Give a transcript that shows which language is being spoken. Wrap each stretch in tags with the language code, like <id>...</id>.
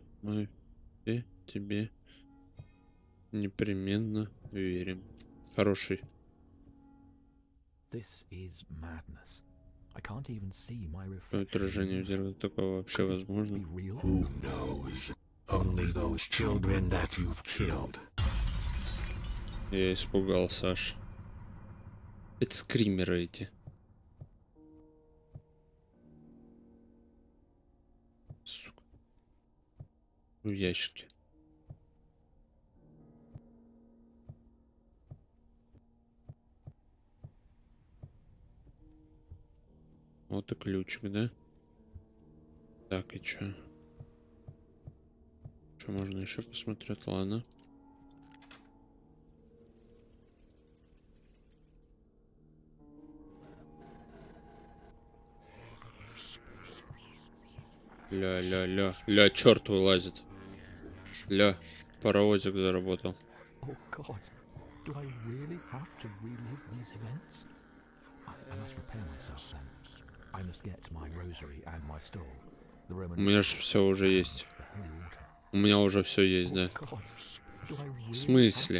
<ru>Мы все тебе непременно верим. Хороший.</ru> <en>This is madness. I can't even see my</en> <ru>Твое</ru> <en>reflection.</en> <ru>отражение в зеркале такое вообще возможно?</ru> <en>Be real? Who knows? Only those children that you've killed.</en> <ru>Я испугался аж. Это скримеры эти. Сука. В ящике. Вот и ключик, да? Так, и чё? Что можно еще посмотреть? Ладно. Ля, черт вылазит. Ля, паровозик заработал.</ru> <en>Oh God, do I really have to relive these events? I must prepare myself then. I must get my rosary and my stole. The Roman.</en> <ru>У меня же все уже есть.</ru> <en>the holy water.</en> <ru>У меня уже все есть, да.</ru> <en>God, do I really</en> <ru>В смысле?</ru>